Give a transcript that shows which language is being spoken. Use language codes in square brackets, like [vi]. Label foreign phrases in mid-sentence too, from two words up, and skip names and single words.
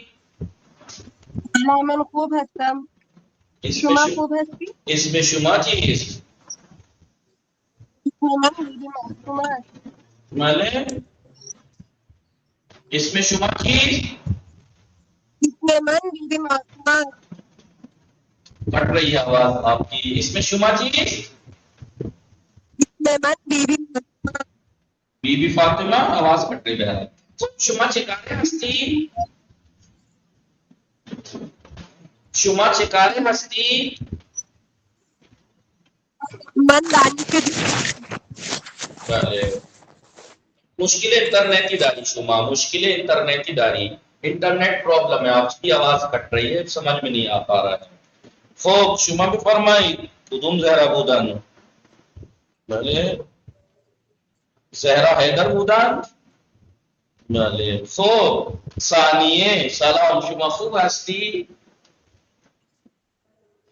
[fa] آقا. من خوب هستم. شما خوب هستی؟ اسم شما چیست؟ من بیبی معصومه است. بله. اسم شما چیست؟ اسم من بیبی معصومه است. [ur] کٹ رہی ہے آواز آپ کی. [fa] اسم شما چیست؟ اسم من بیبی معصومه است. بی بی فاطمه. [ur] آواز کٹ رہی ہے. [fa] شما چه کاره هستی؟ شما چه کاره هستی؟ من دانشجو. بله. مشکل انٹرنیٹی داری شما. مشکل انٹرنیٹی داری. [en] internet problem [ur] ہے. آپ کی آواز کٹ رہی ہے. سمجھ میں نہیں آ پا رہا ہے. [fa] خب شما بفرمایید کدوم زهرا بودن؟ بله. زهرا حیدر بودن؟ بله. خب ثانیه سلام شما خوب هستی؟